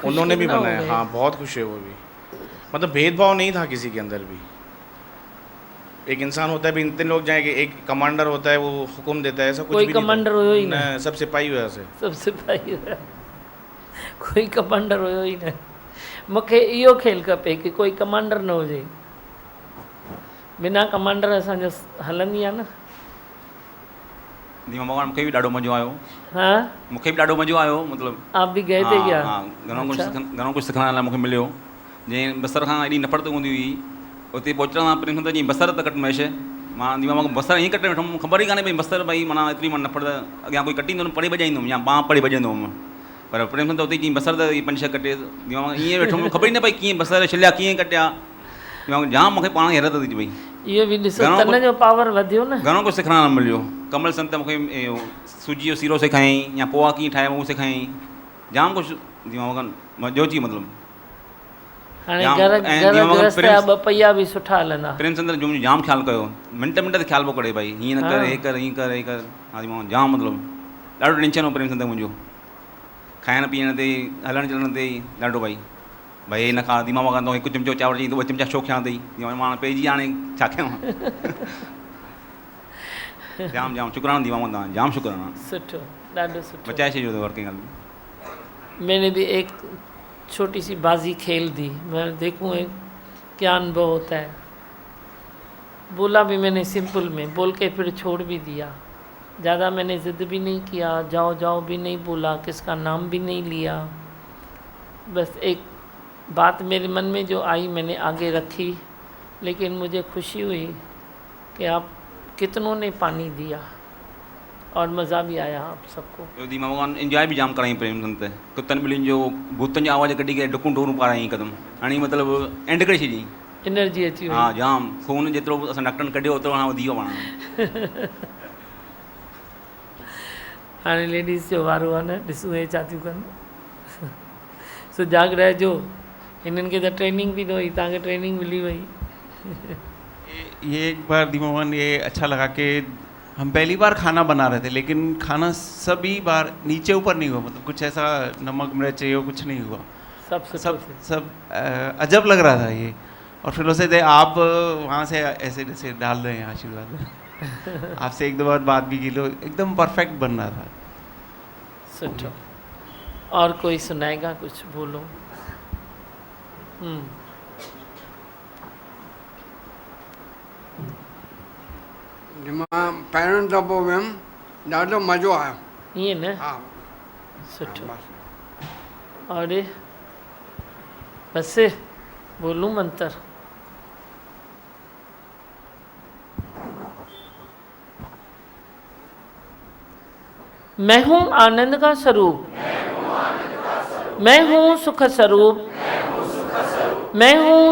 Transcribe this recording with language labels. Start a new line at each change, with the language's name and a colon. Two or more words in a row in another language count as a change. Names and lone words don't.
Hindi: उन्होंने भी बनाया। हाँ, बहुत खुश है वो भी। मतलब भेदभाव नहीं था किसी के अंदर भी। एक इंसान होता है भी, इतने लोग जाएंगे, एक कमांडर होता है वो हुक्म देता है, ऐसा कुछ भी नहीं।
Sindhi: कोई कमांडर हुयो ही ना। सब सिपाही हुआ से। सब सिपाही हुआ, कोई कमांडर हुयो ही ना। मूंखे इहो खेल खपे कि कोई कमांडर न हुजे। बिना कमांडर असांजो हलंदी आहे न। दीमा भगवान मूंखे बि ॾाढो मज़ो आयो। हाँ, मूंखे बि ॾाढो मज़ो आयो। मतलब
Hindi: आप भी गए थे क्या? हाँ,
Sindhi: घणो कुछ सिखण लाइ मूंखे मिलियो। जीअं बसर खां एॾी नफ़रत हूंदी हुई, उते पहुचण खां प्रेम संत जीअं बसर त कट महेश, मां दीमा भगवान बसर ईअं कटे वेठो, मूंखे ख़बर ई कान्हे भई बसर भई माना एतिरी मां नफ़रत। अॻियां कोई कटींदो न पढ़ी भॼाईंदुमि या पाण पढ़ी भॼंदो हुउमि, पर प्रेम संत उते जीअं बसर त 5-6 कटे, दीमा भगवान ईअं वेठो, मूंखे ख़बर ई न पई कीअं बसर छिलिया, कीअं कटिया। दीमा भगवान जाम मूंखे पाण हैरत थी पई। इहो बि ॾिसो तन जो पावर वधियो न। घणो कुझु सिखण लाइ मिलियो। कमल संत मूंखे सूजी जो सीरो सेखारियईं, या पोहा कीअं ठाहिबो उहो सेखारियईं। जाम कुझु दीमा भगवान मज़ो अची। मतलब हाणे घर गृहस्थ जा 2 पहिया बि सुठा हलंदा। प्रेम संत जो मुंहिंजो जाम ख़्यालु कयो, मिंट ते ख़्यालु पियो करे भई हीअं न कर, हे कर, हीअं कर, हे कर। हा दीमा भगवान जाम मतलब ॾाढो टेंशन हो प्रेम संत मुंहिंजो। खाइण पीअण ते, हलण चलण ते ॾाढो भाई हे न खा। दीमा भगवान तो 1 चमचो चांवर चई तो 2 चमचा छो खियां अथई। दीमा मां पंहिंजी हाणे छा कयां। जाम शुक्राना दीमा भगवान, जाम शुक्राना। सुठो, ॾाढो सुठो। बचाए छॾियो अथव वर्किंग ॻाल्हि।
Hindi: मैंने भी एक छोटी सी बाजी खेल दी। मैं देखूँ एक क्या अनुभव होता है। बोला भी मैंने सिंपल में, बोल के फिर छोड़ भी दिया। ज़्यादा मैंने ज़िद भी नहीं किया, जाओ जाओ भी नहीं बोला, किसका नाम भी नहीं लिया। बस एक बात मेरे मन में जो आई मैंने आगे रखी। लेकिन मुझे खुशी हुई कि आप कितनों ने पानी दिया और मज़ा भी आया आप सबको।
Sindhi: दीमा भगवान इंजॉय भी जाम कराई प्रेम संत। कुतनि ॿिलियुनि जो भूतनि जो आवाज़ कढी करे डुकूं डोरूं पाराई हिकदमि। हाणे मतिलबु एंड करे छॾी। एनर्जी अची वई। हाँ जाम खून जेतिरो असां डॉक्टरनि कढियो ओतिरो हाणे वधी वियो पाण। हाणे लेडीज़ जो वारो आहे न, ॾिसूं हे छा थियूं कनि। सुजाग रहिजो, हिननि खे त ट्रेनिंग बि न हुई, तव्हांखे ट्रेनिंग मिली वई।
Hindi: ये एक बार दीमा भगवान ये अच्छा लगा कि हम पहली बार खाना बना रहे थे, लेकिन खाना सभी बार नीचे ऊपर नहीं हुआ, मतलब कुछ ऐसा नमक मिर्च ये कुछ नहीं हुआ, सब अजब लग रहा था ये। और फिर उसे थे आप वहाँ से ऐसे जैसे डाल रहे हैं आशीर्वाद। आपसे एक दो बात भी की लो, एकदम परफेक्ट बन रहा था। सुठो। और कोई सुनाएगा कुछ, बोलो।
Sindhi: मां पहिरियों दफ़ो वियुमि, ॾाढो मज़ो आयो। ईअं न? हा
Hindi: सुठो। और बस बोलूं मंत्र? मैं हूँ आनंद का स्वरूप, मैं हूँ सुख स्वरूप, मैं हूँ